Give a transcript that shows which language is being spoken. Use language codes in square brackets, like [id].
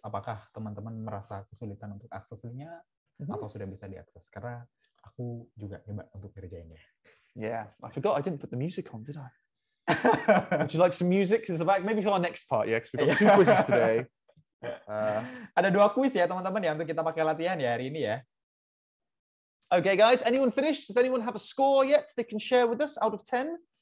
[id] Apakah teman-teman merasa kesulitan untuk akses linknya atau sudah bisa diakses? Karena aku juga coba untuk kerjainnya. [en] Yeah, I forgot I didn't put the music on, did I? Would you like some music? It's about maybe for our next part, yeah, because we've got 2 quizzes today. [id] Ada 2 quiz ya teman-teman ya untuk kita pakai latihan ya hari ini ya. [en] Okay, guys, anyone finished? Does anyone have a score yet they can share with us out of 10?